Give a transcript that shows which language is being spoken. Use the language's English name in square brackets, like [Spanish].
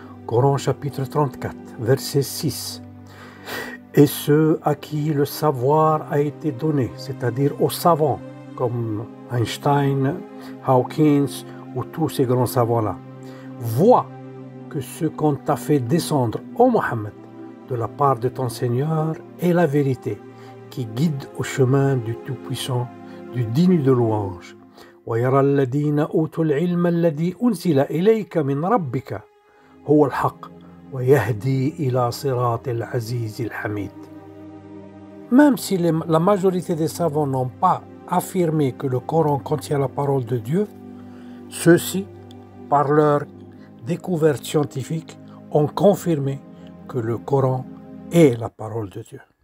[French] Coran chapitre 34, verset 6. Et ceux à qui le savoir a été donné, c'est-à-dire aux savants comme Einstein, Hawkins ou tous ces grands savants-là, voient que ce qu'on t'a fait descendre, ô Mohammed, de la part de ton Seigneur est la vérité qui guide au chemin du Tout-Puissant, du digne de louange. [Arabic] ويرى الذين أوتوا العلم الذي أنزل إليك من ربك هو الحق ويهدي إلى صراط العزيز الحميد. [French] Même si la majorité des savants n'ont pas affirmé que le Coran contient la parole de Dieu, ceux-ci, par leur découverte scientifique, ont confirmé que le Coran est la parole de Dieu.